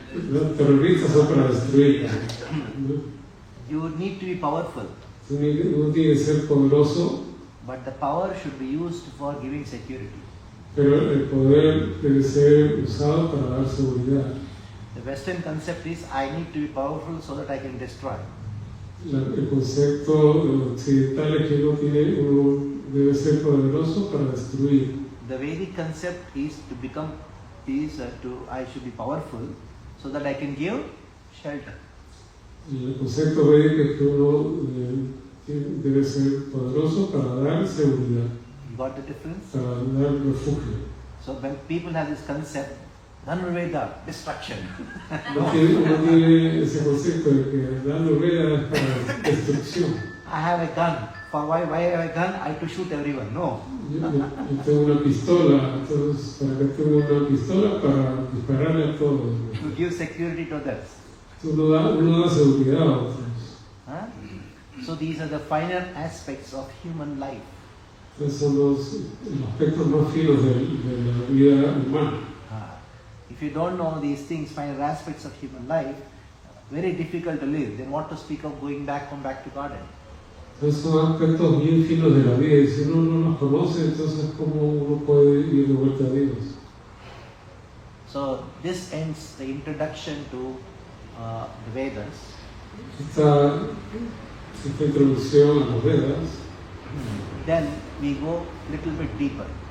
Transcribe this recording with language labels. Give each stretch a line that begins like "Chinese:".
Spanish: Los terroristas son para destruir.
English: You need to be powerful,
Spanish: Uno tiene que ser poderoso,
English: but the power should be used for giving security.
Spanish: pero el poder debe ser usado para dar seguridad.
English: The Western concept is I need to be powerful so that I can destroy.
Spanish: El concepto occidental es que uno debe ser poderoso para destruir.
English: The Vedic concept is I should be powerful so that I can give shelter.
Spanish: El concepto védico es que uno debe ser poderoso para dar seguridad,
English: You got the difference?
Spanish: para dar refugio.
English: So when people have this concept, Dhanurveda, destruction.
Spanish: Uno tiene ese concepto de que Dhanurveda es para destrucción.
English: I have a gun. For why I have a gun? I have to shoot everyone. No.
Spanish: Yo tengo una pistola, entonces para que tengo una pistola para dispararle a todos.
English: To give security to others.
Spanish: Uno da seguridad a otros. Huh?
English: So these are the finer aspects of human life.
Spanish: Esos son los aspectos más finos de la vida humana.
English: If you don't know these things, finer aspects of human life, very difficult to live. Then what to speak of going back home, back to Godhead?
Spanish: Entonces son aspectos bien finos de la vida y si uno no los conoce, entonces ¿cómo uno puede ir de vuelta a Dios?
English: So this ends the introduction to the Vedas.
Spanish: Esta introducción a los Vedas,
English: Then we go little bit deeper.